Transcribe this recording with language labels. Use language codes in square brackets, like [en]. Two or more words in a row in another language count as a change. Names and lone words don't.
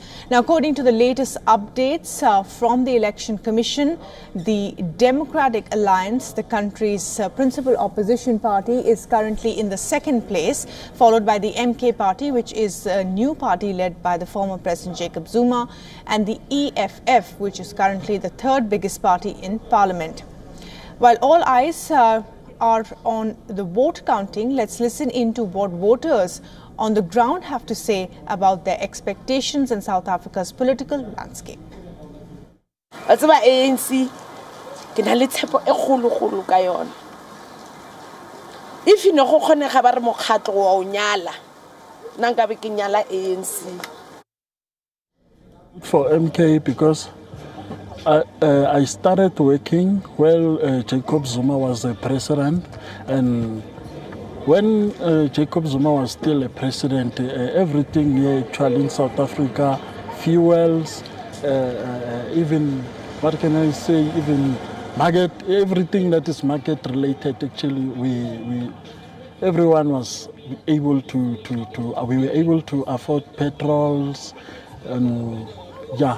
[en] Now, according to the latest updates from the Election Commission, the Democratic Alliance, the country's principal opposition party, is currently in the second place, followed by the MK party, which is a new party led by the former President Jacob Zuma, and the EFF, which is currently the third biggest party in parliament. While all eyes are on the vote counting, let's listen into what voters on the ground have to say about their expectations in South Africa's political landscape. [nso] ANC ke na le tshepo e kgolo ka yona. If no go kgonega ba re mokgatlo wa o nyala nna nka be ke nyala ANC. [en] For MK because I started working while Jacob Zuma was the president, and when Jacob Zuma was still a president, everything here actually in South Africa, fuels, even, what can I say, even market, everything that is market related, actually, everyone was able we were able to afford petrols, and yeah.